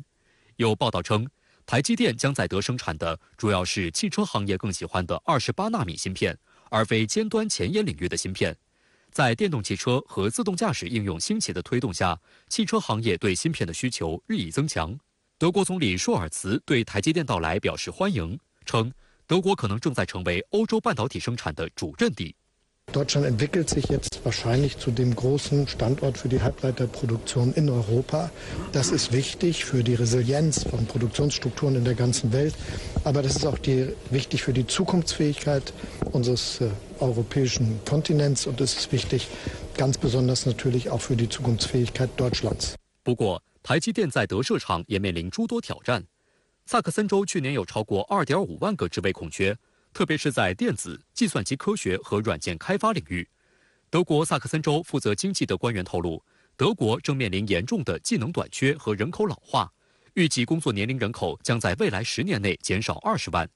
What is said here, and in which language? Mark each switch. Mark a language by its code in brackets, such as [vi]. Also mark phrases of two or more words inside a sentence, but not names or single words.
[zh] 有报道称，台积电将在德生产的主要是汽车行业更喜欢的28纳米芯片，而非尖端前沿领域的芯片。在电动汽车和自动驾驶应用兴起的推动下，汽车行业对芯片的需求日益增强。德国总理舒尔茨对台积电到来表示欢迎，称德国可能正在成为欧洲半导体生产的主阵地。 [de] Deutschland entwickelt sich jetzt wahrscheinlich zu dem großen Standort für die Halbleiterproduktion in Europa. Das ist wichtig für die Resilienz von Produktionsstrukturen in der ganzen Welt. Aber das ist auch wichtig für die Zukunftsfähigkeit unseres europäischen Kontinents. Und es ist wichtig, ganz besonders natürlich auch für die Zukunftsfähigkeit Deutschlands. [zh] 不过，台积电在德设厂也面临诸多挑战。萨克森州去年有超过2.5万个职位空缺，特别是在电子、计算机科学和软件开发领域。德国萨克森州负责经济的官员透露，德国正面临严重的技能短缺和人口老化，预计工作年龄人口将在未来10年内减少20万。